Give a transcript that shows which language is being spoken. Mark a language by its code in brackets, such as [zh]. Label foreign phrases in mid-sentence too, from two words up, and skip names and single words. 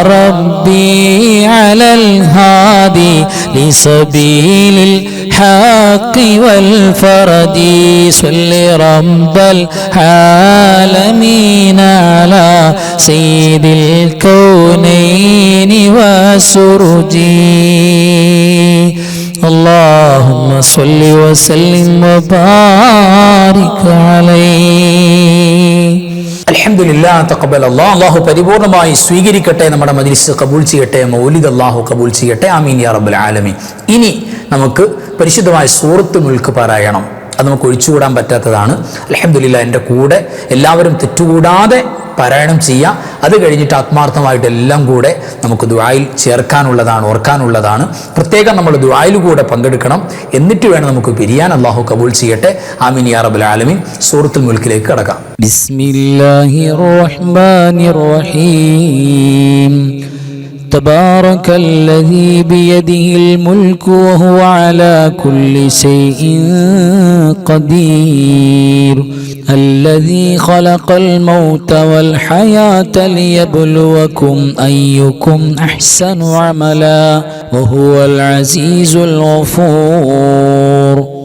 [ar] ربي على الهادي لسبيل الحق والفرد صل رب العالمين على سيد الكونين والسرج اللهم صل وسلم وبارك عليه [ml] അൽഹംദുലില്ലാ [ar] تقبل الله [ml] പരിപൂർണമായി സ്വീകരിക്കട്ടെ, നമ്മുടെ മജ്ലിസ് കബൂൽ ചെയ്യട്ടെ, മൗലിദ് അല്ലാഹു കബൂൽ ചെയ്യട്ടെ, [ar] آمين يا رب العالمين. [ml] ഇനി നമുക്ക് പരിശുദ്ധമായ സൂറത്തുൽ മുൽക്ക് പാരായണം, അത് നമുക്ക് ഒഴിച്ചുകൂടാൻ പറ്റാത്തതാണ്. അൽഹംദുലില്ലാ എൻ്റെ കൂടെ എല്ലാവരും തെറ്റുകൂടാതെ പാരായണം ചെയ്യാം. അത് കഴിഞ്ഞിട്ട് ആത്മാർത്ഥമായിട്ട് എല്ലാം കൂടെ നമുക്ക് ദുആയിൽ ചേർക്കാനുള്ളതാണ്, ഓർക്കാനുള്ളതാണ്. പ്രത്യേകം നമ്മൾ ദുആയിൽ കൂടെ പങ്കെടുക്കണം. എന്നിട്ട് വേണം നമുക്ക് പിരിയാൻ. അല്ലാഹു കബൂൽ ചെയ്യട്ടെ, [ar] آمين يا رب العالمين. [ml] സൂറത്തുൽ മുൽക്കിലേക്ക് കടക്കാം. [ar] بسم الله الرحمن الرحيم تبارك الذي بيده الملك وهو على كل شيء قدير الذي خلق الموت والحياة ليبلوكم أيكم أحسن عملا وهو العزيز الغفور